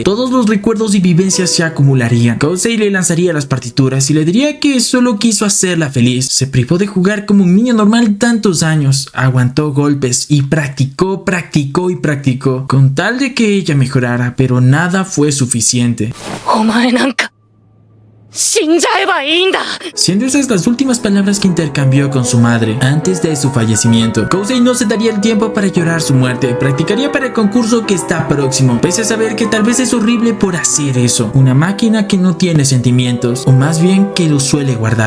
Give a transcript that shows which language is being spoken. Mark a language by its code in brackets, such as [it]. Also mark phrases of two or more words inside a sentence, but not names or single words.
[es] Todos los recuerdos y vivencias se acumularían. Kousei le lanzaría las partituras y le diría que solo quiso hacerla feliz. Se privó de jugar como un niño normal tantos años. Aguantó golpes y practicó con tal de que ella mejorara, pero nada fue suficiente. [ja] お前なんか死んじゃえばいいんだ。 [es] Siendo esas las últimas palabras que intercambió con su madre antes de su fallecimiento, Kousei no se daría el tiempo para llorar su muerte. Practicaría para el concurso que está próximo, pese a saber que tal vez es horrible por hacer eso. Una máquina que no tiene sentimientos, o más bien que los suele guardar.